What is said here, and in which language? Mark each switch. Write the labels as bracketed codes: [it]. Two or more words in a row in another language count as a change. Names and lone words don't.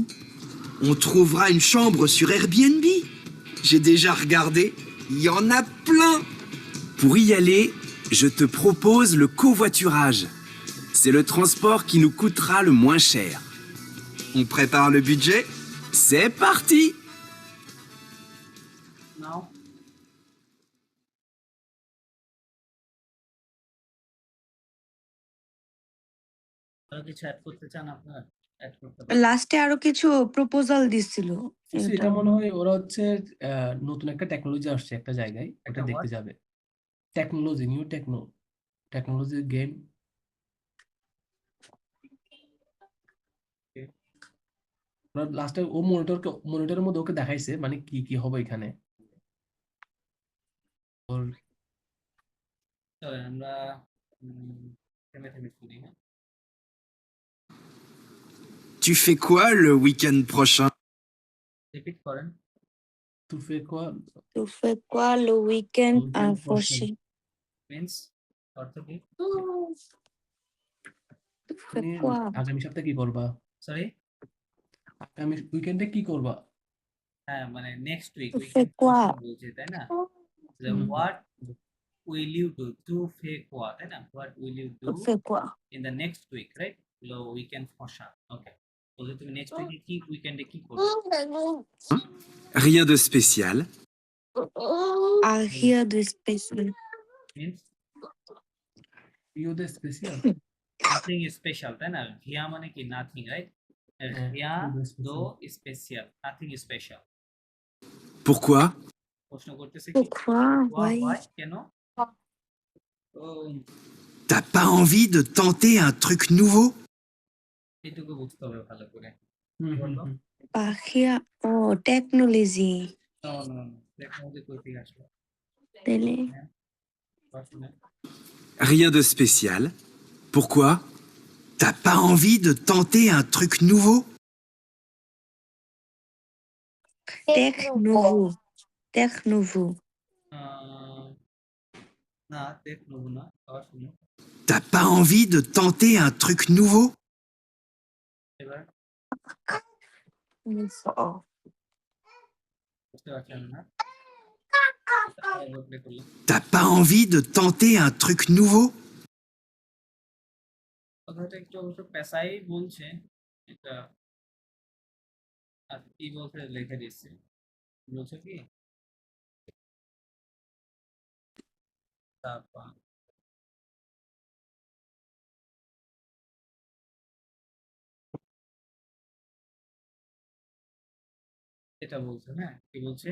[fr] On trouvera une chambre sur Airbnb. J'ai déjà regardé, il y en a plein. Pour y aller, je te propose le covoiturage. C'est le transport qui nous coûtera le moins cher. On prépare le budget? C'est parti! [bn] নাও আরো কিছু অ্যাড করতে চান আপনার? অ্যাড করতে পারেন। লাস্টে আরো কিছু প্রপোজাল দিছিল। তো এটা মনে হয় ওরা হচ্ছে নতুন একটা টেকনোলজি আসছে একটা জায়গায়, ওটা একটা দেখতে what? যাবে। টেকনোলজি, [en] new technology [bn] গেম। লাস্টে ও মনিটরের মধ্যে ওকে দেখাইছে মানে কি কি হবে এখানে। ওর চলেন আমরা থেমে থেমে শুনি, হ্যাঁ? [fr] Tu fais quoi le week-end prochain? [bn] রিপিট করেন। [fr] tu fais quoi? Tu fais quoi le week-end Weekend prochain? [bn] মিন্স অর্থ কি? [fr] Tu fais [bn] মানে [fr] quoi? [bn] আগামী সপ্তাহে কি করবা? সরি? আগামী উইকেন্ডে কি করবা? হ্যাঁ, মানে [en] next week [fr] Tu fais [bn] উইকেন্ড [fr] quoi? [bn] বলছে, তাই না? হুম। [en] হোয়াট will you do? Do [fr] fait quoi, [bn] তাই না? [en] What will you do [fr] Fait quoi? [en] in the next week, right? [bn] হলো weekend ফসা। ওকে। বলতে তুমি [en] next week [bn] কি উইকেন্ডে কি করবে? [fr] Rien de spécial. Ah, rien de spécial. [en] Means [fr] Rio de Especial. [en] nothing special, [bn] তাই না? ভিয়া মানে কি [en] nothing, right? [fr] rien de spécial, [en] nothing special. [fr] Pourquoi? [bn] প্রশ্ন করতেছে কি? [fr] Pourquoi? [en] Why? [fr] Ouais. [bn] কেন? ও [fr] T'as pas envie de tenter un truc nouveau? [bn] এটুকু বুঝতে হবে ভালো করে। হুম, হুম, বলো। হুম। [fr] Pas rien. Oh, technologie. [en] No, no, no. [bn] টেকনোলজি কই থেকে আসলো? [fr] Télé. [bn] পড়াশোনা। [fr] Rien de spécial. Pourquoi? T'as pas envie de tenter un truc nouveau? Tech nouveau. Tech nouveau. [bn] না টেকনোলজি না, পড়াশোনা। [fr] T'as pas envie de tenter un truc nouveau? [bn] এবার Oh. বুঝতে পারছিলাম না। আরেকবার play করলাম। [fr] T'as pas envie de tenter un truc nouveau? [bn] কথাটা একটু অবশ্য পেশাই বলছে, এটা আর কি বলছে লিখে দিচ্ছে, বলছে কি তাপা এটা বলছে, হ্যাঁ কি বলছে?